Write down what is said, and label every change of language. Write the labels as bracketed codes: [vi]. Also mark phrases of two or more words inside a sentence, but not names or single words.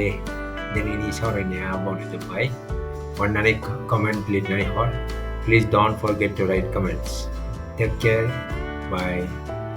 [brx] दिनैनि सावरायनाया बावनो जोब्बाय। अन्नानै कमेन्ट लिरनानै हर। [en] Please don't forget to write comments. Take care. Bye.